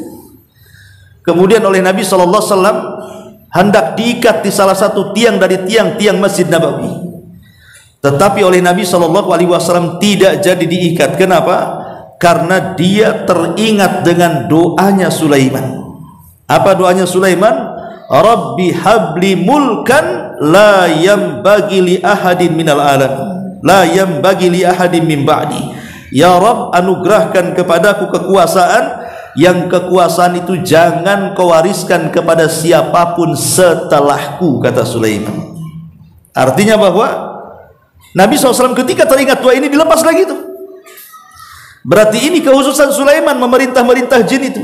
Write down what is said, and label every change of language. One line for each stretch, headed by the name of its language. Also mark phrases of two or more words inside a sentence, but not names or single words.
Indonesian: Kemudian oleh Nabi SAW hendak diikat di salah satu tiang dari tiang-tiang Masjid Nabawi, tetapi oleh Nabi SAW tidak jadi diikat. Kenapa? Karena dia teringat dengan doanya Sulaiman. Apa doanya Sulaiman?
Arabic: رب هب لي ملكا لا ينبغي لأحد من العالم، لا ينبغي لأحد من بعدي.
Indonesian: Ya Rabb, anugerahkan kepadaku kekuasaan yang kekuasaan itu jangan kau wariskan kepada siapapun setelahku, kata Sulaiman. Artinya bahwa Nabi SAW ketika teringat doa ini dilepas lagi itu. Berarti ini kekhususan Sulaiman memerintah jin itu.